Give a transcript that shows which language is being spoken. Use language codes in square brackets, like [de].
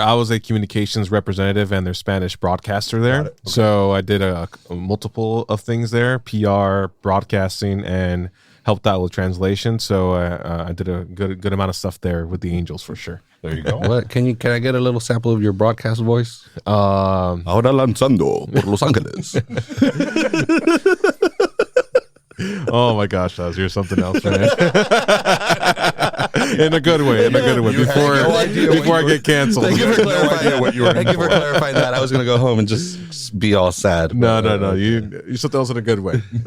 [en] I was a communications representative and their Spanish broadcaster there. Okay. So I did a multiple of things there: PR, broadcasting, and helped out with translation. So I did a good amount of stuff there with the Angels for sure. There you go. What can I get a little sample of your broadcast voice? [es] Ahora lanzando por Los Angeles. [en] Oh my gosh, Oz, you're something else, man. In a good way. Before I get canceled. Thank you for clarifying that. I was going to go home and just be all sad. No. You're something else in a good way.